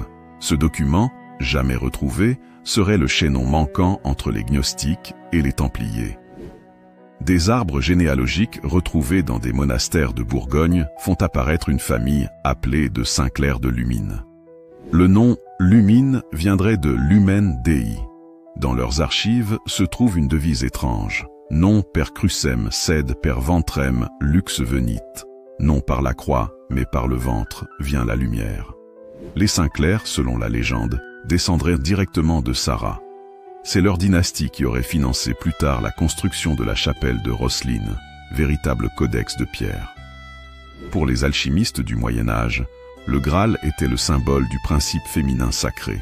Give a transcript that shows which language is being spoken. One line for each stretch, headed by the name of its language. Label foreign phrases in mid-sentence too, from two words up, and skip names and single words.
French: Ce document, jamais retrouvé, serait le chaînon manquant entre les gnostiques et les Templiers. Des arbres généalogiques retrouvés dans des monastères de Bourgogne font apparaître une famille appelée de Saint-Clair de Lumine. Le nom Lumine viendrait de
Latin: Lumen Dei.
French: Dans leurs archives se trouve une devise étrange.
Latin: Non per crucem sed per ventrem lux venit.
French: Non par la croix, mais par le ventre vient la lumière. Les Saint-Clair, selon la légende, descendraient directement de Sarah. C'est leur dynastie qui aurait financé plus tard la construction de la chapelle de Rosslyn, véritable codex de pierre. Pour les alchimistes du Moyen-Âge, le Graal était le symbole du principe féminin sacré.